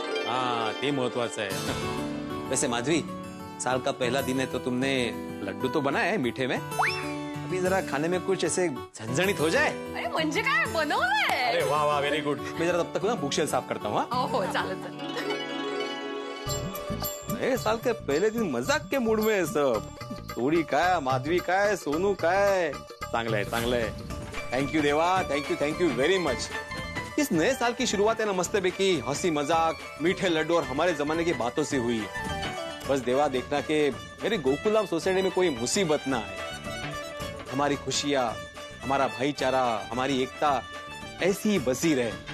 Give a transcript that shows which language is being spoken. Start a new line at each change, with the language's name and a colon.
Hindi: हाँ, ये महत्वाचं है। वैसे माधवी, साल का पहला दिन है तो तुमने लड्डू तो बनाया है मीठे में? अभी जरा खाने में कुछ ऐसे झंझणित हो जाए।
Marathi: अरे म्हणजे काय बनवलंय?
Hindi: अरे वाह वाह,
English: Very good.
Hindi: मैं जरा तब तक ना बुक शेल्फ साफ करता हूँ।
Marathi: हो चालेल चालेल।
Hindi: नए साल के पहले दिन मजाक के मूड में है सब।
Marathi: सोडी काय, माधवी काय, सोनू काय, चांगलं आहे चांगलं आहे।
English: Thank you देवा, thank you very much.
Hindi: इस नए साल की शुरुआत है ना मस्ती हंसी मजाक, मीठे लड्डू और हमारे जमाने की बातों से हुई। बस देवा देखना कि मेरे गोकुलधाम सोसाइटी में कोई मुसीबत ना आए। हमारी खुशियाँ, हमारा भाईचारा, हमारी एकता ऐसी ही बसी रहे।